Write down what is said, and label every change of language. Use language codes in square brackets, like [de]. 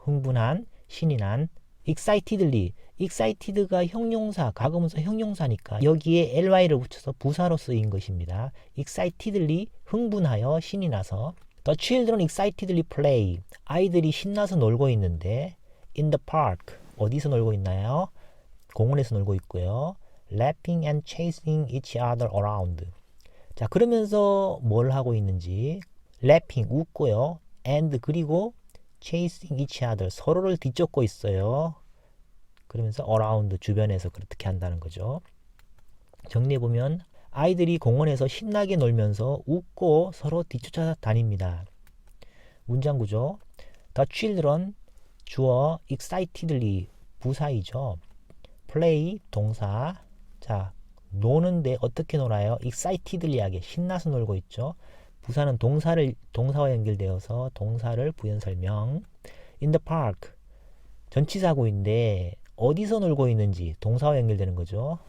[ko] 흥분한, 신이 난. excitedly, excited가 형용사, 과거 분사 형용사니까 여기에 ly를 붙여서 부사로 쓰인 것입니다. excitedly, 흥분하여, 신이 나서. [en] The children excitedly play, [ko] 아이들이 신나서 놀고 있는데. [en] in the park, [ko] 어디서 놀고 있나요? 공원에서 놀고 있고요. [en] laughing and chasing each other around. [ko] 자, 그러면서 뭘 하고 있는지. laughing, 웃고요. and, 그리고 [en] chasing each other, [ko] 서로를 뒤쫓고 있어요. 그러면서 around, 주변에서 그렇게 한다는 거죠. 정리해보면 아이들이 공원에서 신나게 놀면서 웃고 서로 뒤쫓아 다닙니다. 문장 구조. [en] The children, [ko] 주어, [en] excitedly, [ko] 부사이죠. [en] play, [ko] 동사. 자, 노는데 어떻게 놀아요? excitedly하게, 신나서 놀고 있죠. 부사는 동사와 연결되어서 동사를 부연 설명. [en] in the park, [ko] 전치사구인데 어디서 놀고 있는지 동사와 연결되는 거죠.